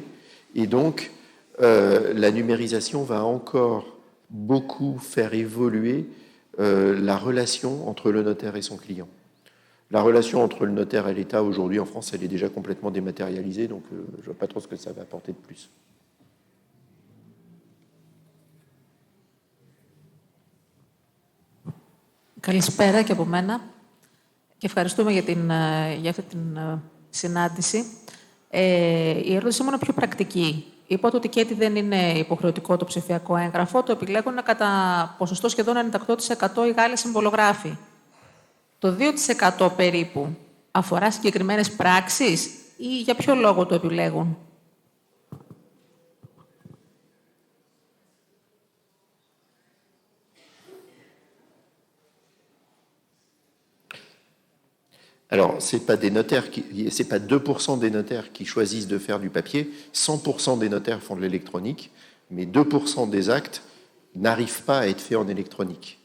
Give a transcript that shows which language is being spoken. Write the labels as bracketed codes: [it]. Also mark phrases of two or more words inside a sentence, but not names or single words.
[fr] Et donc, la numérisation va encore beaucoup faire évoluer la relation entre le notaire et son client. La relation entre le notaire et l'État, aujourd'hui en France, elle est déjà complètement dématérialisée, donc je ne vois pas trop ce que ça va apporter de plus. [el] Καλησπέρα και από μένα και ευχαριστούμε για αυτή την συνάντηση. Η ερώτησή μου είναι πιο πρακτική. Είπατε ότι και έτσι δεν είναι υποχρεωτικό το ψηφιακό έγγραφο, το επιλέγουν κατά ποσοστό σχεδόν 98% οι Γάλλοι συμβολογράφοι. Το 2% περίπου αφορά συγκεκριμένες πράξεις ή για ποιο λόγο το επιλέγουν? [fr] Alors, c'est pas 2% des notaires qui choisissent de faire du papier, 100% des notaires font de l'électronique, mais 2% des actes n'arrivent pas à être faits en électronique.